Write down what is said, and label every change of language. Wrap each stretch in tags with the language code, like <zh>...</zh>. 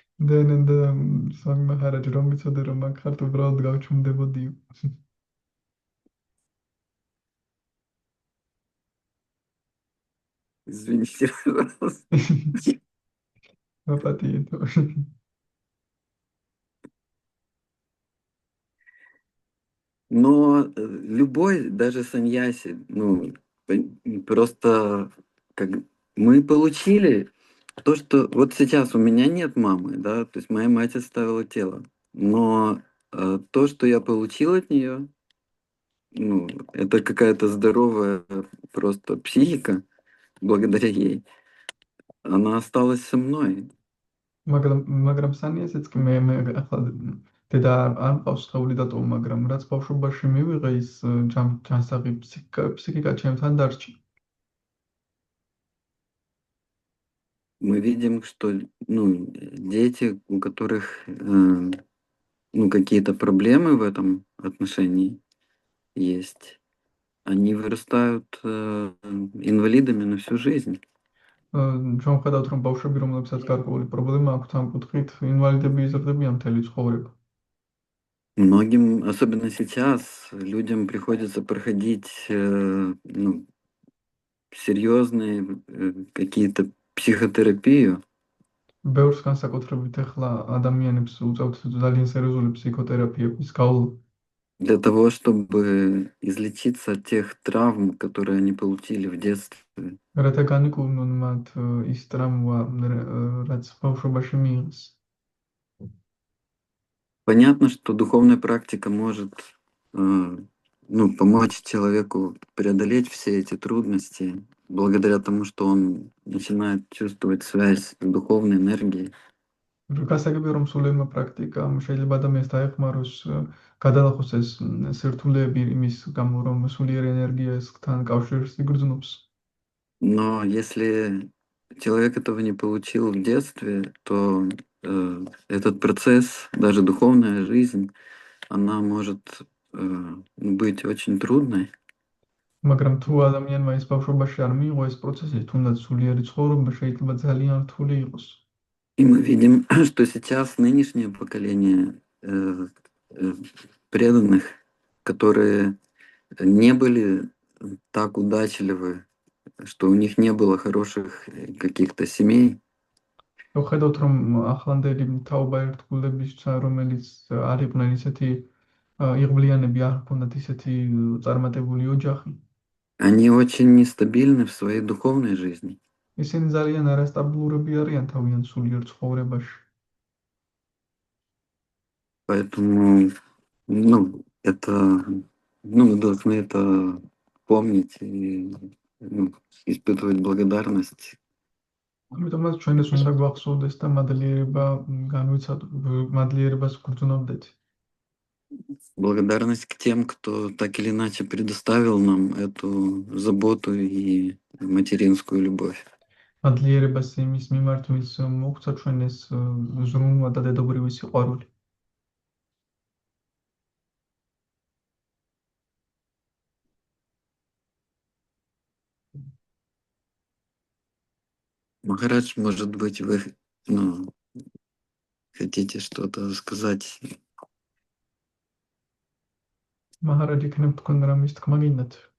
<ka>და სვამი მაჰარაჯი რომ ვიცოდე რომ მაგ ხართ უბრალოდ გავჩუმდებოდიო.</ka> <ru>Извините, пожалуйста.</ru> <ka>მაპატიეთო.</ka> <ru>Но любой, даже саньяси, ну, просто как мы получили то, что вот сейчас у меня нет мамы, да, то есть моя мать оставила тело, но то, что я получил от нее, ну, это какая-то здоровая просто психика, благодаря ей, она осталась со мной.</ru> <ka>მაგრამ სანიასიც კი მე ახლა დედა არ მყავს სხეული დატოვა, მაგრამ რაც ბავშვობაში მივიღე ის ჯანსაღი ფსიქიკა ჩემთან დარჩი.</ka> <ru>Мы видим, что ну, дети, у которых ну, какие-то проблемы в этом отношении есть, они вырастают инвалидами на всю жизнь.</ru> <ka>ჩვენ ვხედავთ რომ ბავშვები რომლებსაც გარკვეული პრობლემა აქვთ ამ კუთხით ინვალიდები იზრდებიან მთელი ცხოვრება.</ka> <ru>Многим, особенно сейчас, людям приходится проходить ну, серьезные какие-то психотерапию.</ru> <ka>ბევრს განსაკუთრებით ახლა ადამიანებს უწევთ ძალიან სერიოზული ფსიქოთერაპიების გავლა.</ka> <ru>Для того, чтобы излечиться от тех травм, которые они получили в детстве.</ru> <ka>რათა განიკურნონ მათ ის ტრამვა, რაც ბავშვობაში მიიღეს.</ka> <ru>Понятно, что духовная практика может ну, помочь человеку преодолеть все эти трудности благодаря тому, что он начинает чувствовать связь с духовной энергией.</ru> <ka>გასაგებია რომ სულელმა პრაქტიკამ შეიძლება ადამიანს დაეხმაროს გადალახოს ეს სირთულეები იმის გამო რომ სულიერ ენერგიასთან კავშირს იგრძნობს.</ka> <ru>Но если человек этого не получил в детстве, то этот процесс, даже духовная жизнь, она может быть очень трудной.</ru> <ka>მაგრამ თუ ადამიანმა ის ბავშვობაში არ მიიღო ეს პროცესი, თუნდაც სულიერი ცხოვრება შეიძლება ძალიან რთული იყოს.</ka> <ru>И мы видим, что сейчас нынешнее поколение преданных, которые не были так удачливы, что у них не было хороших каких-то семей.</ru> <ka>ვხედავთ რომ ახლანდელი თაობა ერთგულებისა, რომელიც არ იყვნენ ისეთი იღბლიანები, არ ჰქონდათ ისეთი წარმატებული ოჯახი.</ka> <ru>Они очень нестабильны в своей духовной жизни.</ru> <ka>ისინი ძალიან არასტაბილურები არიან თავიანთ სულიერ ცხოვრებაში.</ka> <ru>Поэтому, ну, это, ну, мы должны это помнить и ну, испытывать благодарность.</ru> <ka>ამიტომაც ჩვენ ეს უნდა გვახსოვდეს და მადლიერებას გვგრძნობდეთ.</ka> <ru>Благодарность к тем, кто так или иначе предоставил нам эту заботу и материнскую любовь.</ru> <ka>მადლიერებას იმის მიმართ, ვინც მოგვცა ჩვენ ეს ზრუნვა და დედობრივი სიყვარული.</ka> <ru>Махарадж, может быть, вы ну, хотите что-то сказать?</ru> <ka>მაჰარაჯი, იქნებ თქვენ რამის თქმა გინდათ?</ka>